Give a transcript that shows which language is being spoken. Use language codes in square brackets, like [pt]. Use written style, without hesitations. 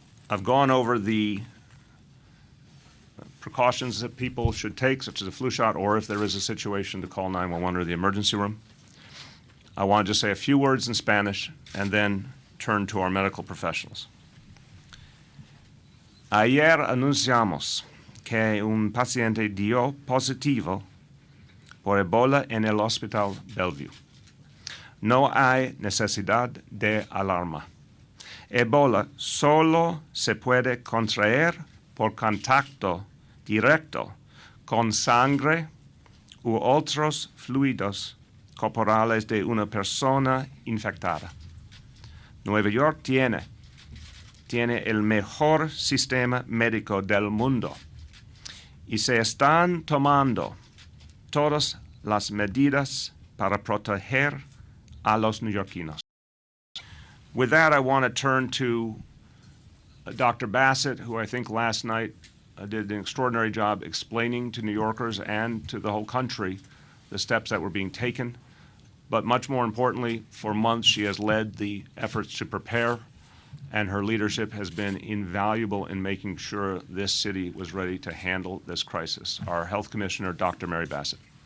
[en] I've gone over the precautions that people should take, such as a flu shot, or if there is a situation, to call 911 or the emergency room. I want to just say a few words in Spanish and then turn to our medical professionals. [es] Ayer anunciamos que un paciente dio positivo por Ebola en el Hospital Bellevue. No hay necesidad de alarma. Ebola solo se puede contraer por contacto directo con sangre u otros fluidos corporales de una persona infectada. Nueva York tiene el mejor sistema médico del mundo y se están tomando todas las medidas para proteger a los neoyorquinos. [en] With that, I want to turn to Dr. Bassett, who I think last night did an extraordinary job explaining to New Yorkers and to the whole country the steps that were being taken. But much more importantly, for months she has led the efforts to prepare, and her leadership has been invaluable in making sure this city was ready to handle this crisis. Our Health Commissioner, Dr. Mary Bassett.